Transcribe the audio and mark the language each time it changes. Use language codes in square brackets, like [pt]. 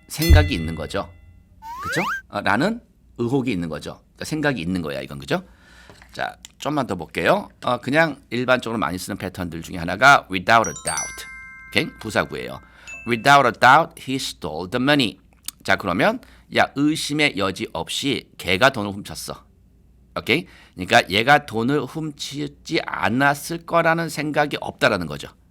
[ko] 생각이 있는 거죠. 그죠? 라는 의혹이 있는 거죠. 그러니까 생각이 있는 거야, 이건. 그죠? 자, 좀만 더 볼게요. 그냥 일반적으로 많이 쓰는 패턴들 중에 하나가 [en] without a doubt. [ko] 오케이? 부사구예요. [en] Without a doubt, he stole the money. [ko] 자, 그러면 야, 의심의 여지 없이 걔가 돈을 훔쳤어. 오케이? 그러니까 얘가 돈을 훔치지 않았을 거라는 생각이 없다라는 거죠.